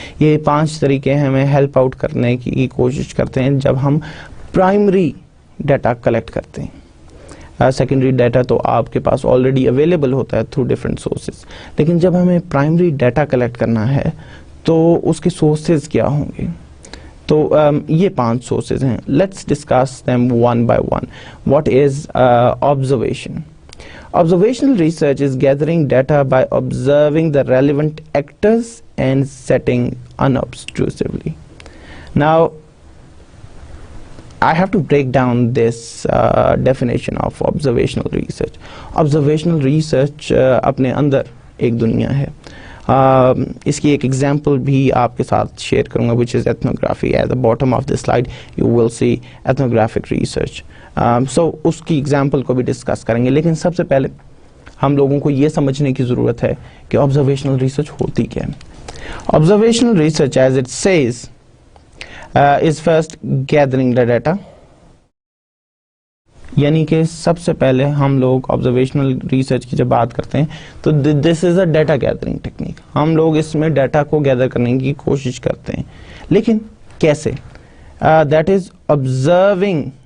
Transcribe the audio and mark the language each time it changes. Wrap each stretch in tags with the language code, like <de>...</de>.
<ur>یہ 5 طریقے ہمیں ہیلپ آؤٹ کرنے کی کوشش کرتے ہیں جب ہم پرائمری ڈیٹا کلیکٹ کرتے ہیں. سیکنڈری ڈیٹا تو آپ کے پاس آلریڈی اویلیبل ہوتا ہے تھرو ڈفرینٹ سورسز, لیکن جب ہمیں پرائمری ڈیٹا کلیکٹ کرنا ہے تو اس کے سورسز کیا ہوں گے. تو یہ 5 سورسز ہیں.</ur> <en>Let's discuss them one by one. What is observation? Observational research is gathering data by observing the relevant actors and setting unobtrusively. Now, I have to break down this definition of observational research.</en> <ur>Observational research اپنے اندر ایک دنیا ہے. اس کی ایک example بھی آپ کے ساتھ شیئر کروں گا</ur> <en>which is ethnography. At the bottom of this slide you will see ethnographic research.</en> <ur>So اس کی ایگزامپل کو بھی ڈسکس کریں گے, لیکن سب سے پہلے ہم لوگوں کو یہ سمجھنے کی ضرورت ہے کہ observational research ہوتی کیا ہے.</ur> <en>Observational research as it says is first gathering the data.</en> <ur>یعنی کہ سب سے پہلے ہم لوگ آبزرویشنل ریسرچ کی جب بات کرتے ہیں تو</ur> <en>This is a data gathering technique.</en> <ur>ہم لوگ اس میں ڈیٹا کو گیدر کرنے کی کوشش کرتے ہیں, لیکن کیسے؟</ur> <en>That is observing.</en>